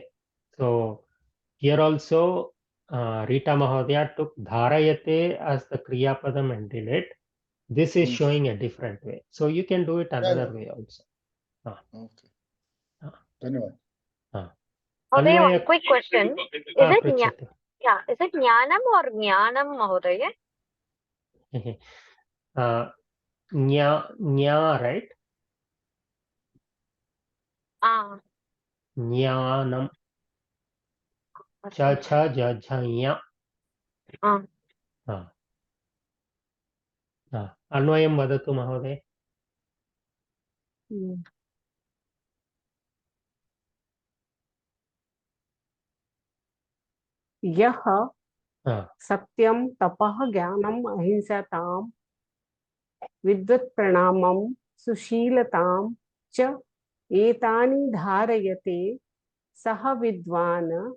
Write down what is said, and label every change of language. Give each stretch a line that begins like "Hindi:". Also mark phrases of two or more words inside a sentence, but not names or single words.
English: So here also Rita Mahodaya took dharayate as the
Sanskrit: क्रिया पदम्
English: and did it. This is showing a different way, so you can do it another way also. Okay. Dhanyavad. Okay,
Sanskrit: Anvaya,
English: one quick question. Is it is it jnanam or jnanam, Mahodaya? Nya, right?
Sanskrit: Jnanam. च च ज ज ञ. अन्वयं वदतु महोदय. यः सत्यं तपः ज्ञानम् अहिंसातां विद्वत्प्रणामं सुशीलतां च एतानि धारयते सः विद्वान्